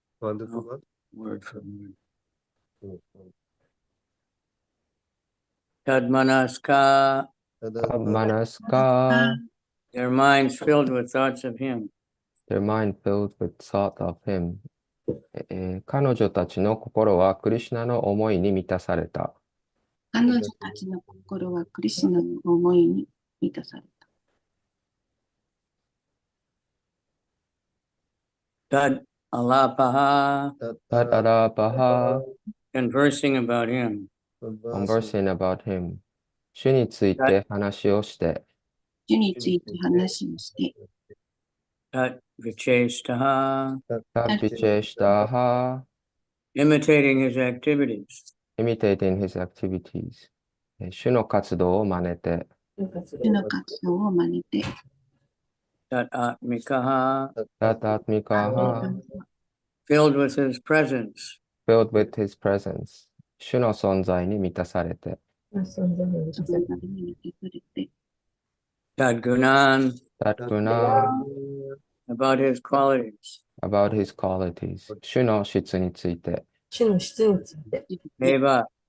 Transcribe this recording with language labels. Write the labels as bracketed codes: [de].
[en] ワンダフルワー Word for word. ド [sa] Tadmanaska, ただ、タマナスカ [en] their minds filled with thoughts of him. their mind filled with thought of him. [ja] 彼女たちの心はクリシュナの思いに満たされた。彼女たちの心はクリシュナの思いに満たされた。 [sa] Tad alapaha, タタラパハ [en] conversing about him. conversing about him. [ja] 主について話をして、主について話をして、 [sa] Tad vichestaha, タビチェシタハ [en] imitating his activities. imitating his activities. [ja] 主の活動を真似て、主の活動を真似て、 [sa] Tad atmikaha, タタミカハ [en] filled with his presence. filled with his presence. [ja] 主の存在に満たされて、そのために満たされて、 [sa] Tad gunan, タトナ [en] about his qualities. about his qualities. [ja] 主の質について、主の質について。 [sa] Eva,